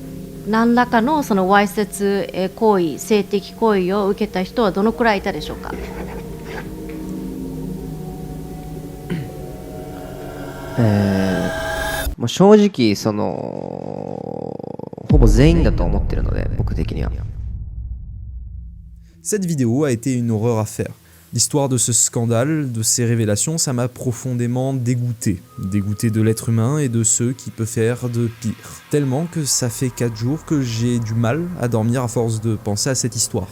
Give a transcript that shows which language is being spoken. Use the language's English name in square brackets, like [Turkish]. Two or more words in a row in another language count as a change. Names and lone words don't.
[Japanese] 何らかのそのわいせつ行為、性的行為を受けた人はどのくらいいたでしょうか。もう正直ほぼ全員だと思ってるので、僕的には。 [French] Cette vidéo a été une horreur à faire. L'histoire de ce scandale, de ces révélations, ça m'a profondément dégoûté. Dégoûté de l'être humain et de ceux qui peuvent faire de pire. Tellement que ça fait 4 jours que j'ai du mal à dormir à force de penser à cette histoire.